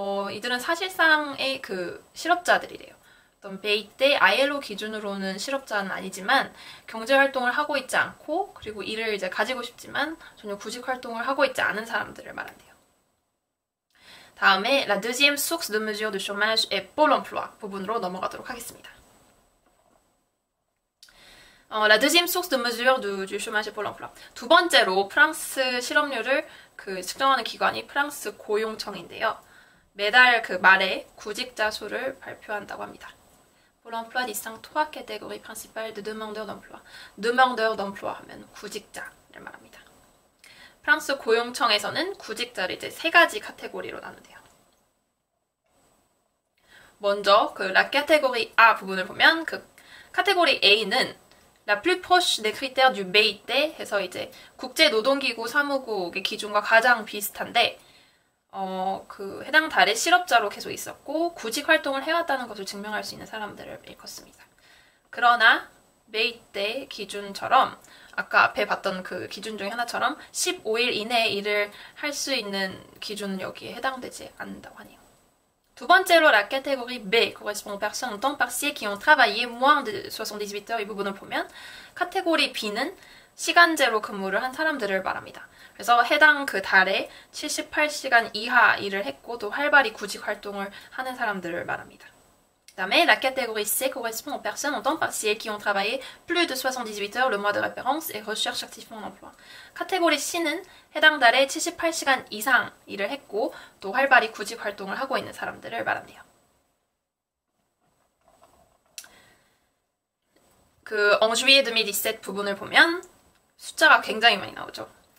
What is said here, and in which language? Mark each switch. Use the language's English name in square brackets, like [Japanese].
[Korean] 이들은 사실상의 그 실업자들이래요. 어떤 BIT, ILO 기준으로는 실업자는 아니지만 경제활동을 하고 있지 않고 그리고 일을 이제 가지고 싶지만 전혀 구직활동을 하고 있지 않은 사람들을 말한대요. 다음에 [French] la deuxième source de mesure de chômage est Pôle emploi [Korean] 부분으로 넘어가도록 하겠습니다. [French] La deuxième source de mesure du chômage et Pôle emploi. [Korean] 두 번째로 프랑스 실업률을 측정하는 기관이 프랑스 고용청인데요. 매달 그 말에 구직자 수를 발표한다고 합니다. [French] Pôle emploi distingue trois catégories principales de demandeurs d'emploi. demandeurs d'emploi [Korean] 하면 구직자를 말합니다. 프랑스 고용청에서는 구직자를 이제 세 가지 카테고리로 나눈대요. 먼저 그 la catégorie A 부분을 보면 그 카테고리 A는 [French] La plus proche des critères du BIT [Korean] 해서 이제 국제노동기구 사무국의 기준과 가장 비슷한데 그 해당 달에 실업자로 계속 있었고 구직 활동을 해왔다는 것을 증명할 수 있는 사람들을 일컫습니다. 그러나 BIT 기준처럼 아까 앞에 봤던 그 기준 중에 하나처럼 15일 이내에 일을 할 수 있는 기준은 여기에 해당되지 않는다고 하네요. [French] 두 번째로 la catégorie B correspond aux personnes en temps partiel qui ont travaillé moins de 78 heures [Korean] 이 부분을 보면 카테고리 B는 시간제로 근무를 한 사람들을 말합니다. 그래서 해당 그 달에 78시간 이하 일을 했고 또 활발히 구직 활동을 하는 사람들을 말합니다. 그다음에 [French] la catégorie C correspond aux personnes en temps partiel qui ont travaillé plus de 78 heures le mois de référence et recherchent activement un emploi. [Korean] 카테고리 C는 해당 달에 78시간 이상 일을 했고 또 활발히 구직 활동을 하고 있는 사람들을 말합니다. 그 [French] en juillet 2017 [Korean] 부분을 보면 숫자가 굉장히 많이 나오죠.